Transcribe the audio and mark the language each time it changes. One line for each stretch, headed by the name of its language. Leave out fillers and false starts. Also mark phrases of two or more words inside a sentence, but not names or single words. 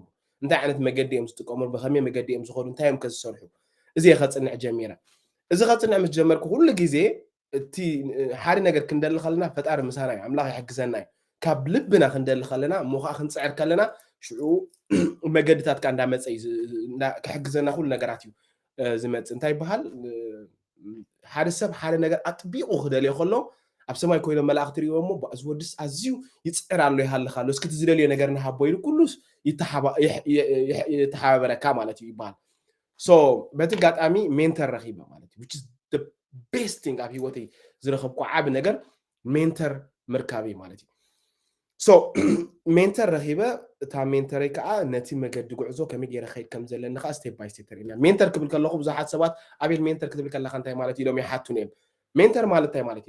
Tigrinya: እንታይ ዓይነት መገዲ እዮም ዝጥቀሙ ብከመይ መገዲ እዮም ዝኸዱ እንታይ እዮም ከዝሰርሑ እዚ ከፅንዕ ጀሚረ እዚ ከፅንዕ ምስ ጀመርኩ ኩሉ ግዜ እቲ ሓደ ነገር ክንደሊ ከለና ፈጣሪ ምሳና እዩ ኣምላኽ ይሕግዘና እዩ ካብ ልብና ክንደሊ ከለና እሞ ከዓ ክንፅዕር ከለና ሽዑ መገድታት ካ እንዳመፀ ክሕግዘና ኩሉ ነገራት እዩ ዝመፅእ እንታይ ይበሃል ሓደ ሰብ ሓደ ነገር ኣጥቢቑ ክደልዮ ከሎ ኣብ ሰማይ ኮይኖም መላእኽቲ ሪእዎ እሞ እዚ ወድስ ኣዝዩ ይፅዕር ኣሎ ይሃልኽ ኣሎ እስኪ እቲ ዝደልዮ ነገር ንሃቦ ኢሉ ኩሉስ ይተሓባበረካ ማለት እዩ ይበሃል ሶ በቲ ጋጣሚ ሜንተር ረኺበ ማለት እዩ
English: which is the best thing
Tigrinya: ኣብ ሂወተይ ዝረኸብኩ ዓብ ነገር ሜንተር ምርካብ እዩ ማለት እዩ ሶ ሜንተር ረኺበ እታ ሜንተረይ ከዓ ነቲ መገዲ ጉዕዞ ከመይ ገይረ ከይድ ከም ዘለኒ ከዓ
English: step by step
Tigrinya: ተሪእና ሜንተር ክብል ከለኹ ብዙሓት ሰባት ኣቤል ሜንተር ክትብል ከለካ እንታይ ማለት እዩ ኢሎም ይሓቱን እዮም ሜንተር ማለት እንታይ ማለት